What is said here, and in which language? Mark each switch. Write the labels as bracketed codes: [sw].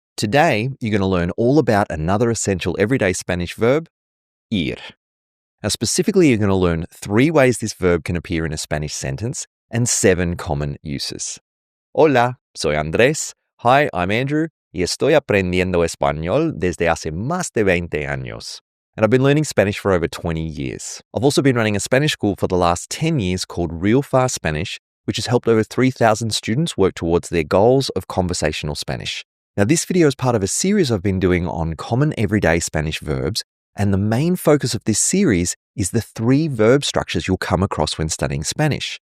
[en] Today, you're going to learn all about another essential everyday Spanish verb, ir. Now, specifically, you're going to learn 3 ways this verb can appear in a Spanish sentence and 7 common uses. [es] Hola, soy Andrés. [en] Hi, I'm Andrew. [es] Y estoy aprendiendo español desde hace más de 20 años. [en] And I've been learning Spanish for over 20 years. I've also been running a Spanish school for the last 10 years called Real Fast Spanish, which has helped over 3,000 students work towards their goals of conversational Spanish. Now, this video is part of a series I've been doing on common everyday Spanish verbs, and the main focus of this series is the 3 verb structures you'll come across when studying Spanish.